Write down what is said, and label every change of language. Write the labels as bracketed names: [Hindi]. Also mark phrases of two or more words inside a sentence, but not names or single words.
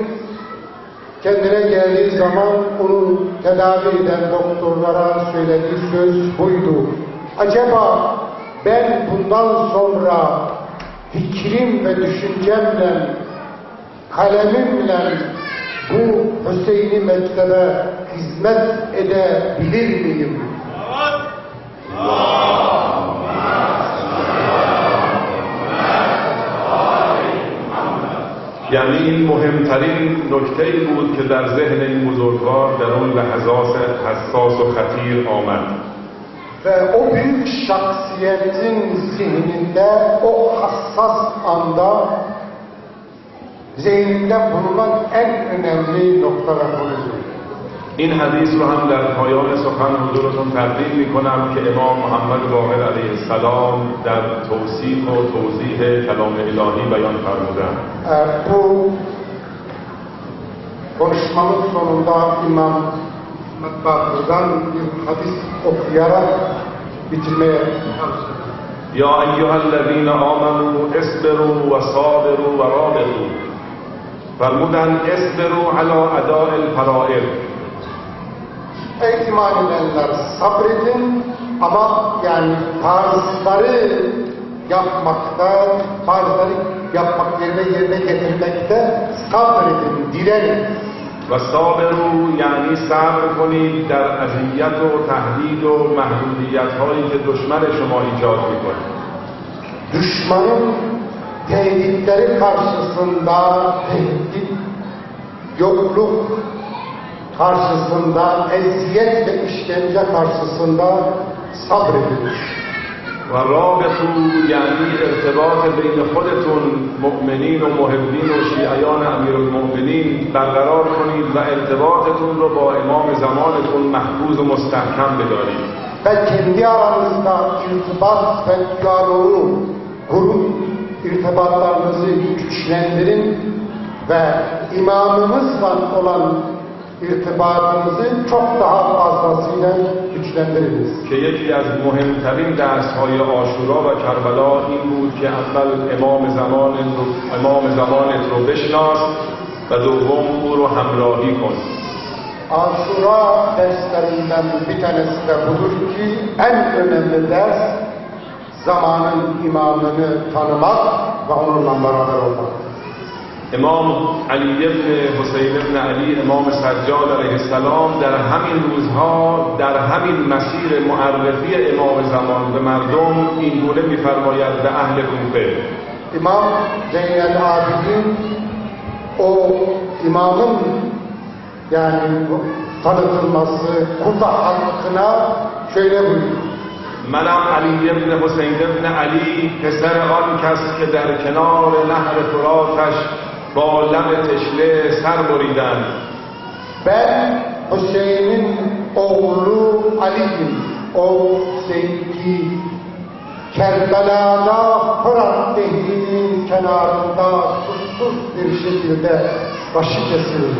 [Turkish] kendine geldiği zaman onu tedavi eden doktorlara söylediği söz buydu: acaba ben bundan sonra fikrim ve düşüncemle, kalemimle bu Hüseyin'i mektebe hizmet edebilir miyim? [Persian] یعنی این مهمترین نکته‌ای بود که در ذهن این بزرگوار در اون لحظات حساس و خطیر آمد. [Turkish] Ve o büyük şahsiyetin zihninde o hassas anda zihninde bulunan en önemli noktalar buydu. [Persian] این حدیث رو هم در پایان سخن حضورتون تقدیم می‌کنم که امام محمد باقر [Arabic] علیه السلام [Persian] در توصیف و توضیح کلام الهی بیان فرمودند. [Turkish] Bu konuşmanın sonunda İmam Bakır'dan bir hadis okuyarak bitirmeye çalışıyorum. [Arabic] یا ایها الذین آمنوا اصبروا و صابروا و رابطوا. فرمودند اصبروا علی اداء الفرائض. [Turkish] Ey iman edenler, sabredin ama yani farzları yapmak yerine getirmekte sabredin, direnin. [Persian] و صابروا یعنی صبر کنید در اذیت و تهدید و محدودیت هایی که دشمن شما ایجاد میکنه. [Turkish] Düşmanın tehditleri karşısında, tehdit, yokluk karşısında, eziyet ve işkence karşısında sabredin. [Persian] و رابطو یعنی ارتباط بین خودتون مؤمنین و محبین و شیعیان امیرالمؤمنین برقرار کنید و ارتباطتون رو با امام زمانتون محفوظ و مستحکم بدارید. [Turkish] Ve kendi aranızda irtibat ve diyaloğu kurup irtibatlarınızı güçlendirin ve imamımızla olan irtibatınızı çok daha fazlasıyla güçlendiriniz. [Persian] که یکی از مهمترین درس‌های عاشورا و کربلا این بود که اول امام زمانت رو بشناس و دوم او رو همراهی کن. [Turkish] Aşura derslerinden bir tanesi de budur ki en önemli ders zamanın imamını tanımak ve onunla beraber olmak. [Persian] امام علی ابن حسین ابن علی امام سجاد [Arabic] علیه السلام [Persian] در همین روزها در همین مسیر معرفی امام زمان به مردم این گونه می‌فرماید به اهل کوفه. [Turkish] İmam Zeynel Abidin o imamın yani tanıtılması Kufa halkına şöyle buyuruyor. [Persian] منم علی ابن حسین ابن علی پسر آن کس که در کنار نهر فراتش با لب تشنه سر بریدند. [Turkish] Ben Hüseyin'in oğlu Ali'yim. O Hüseyin'i Kerbela'da Fırat Nehri'nin kenarında susuz bir şekilde başı kesildi.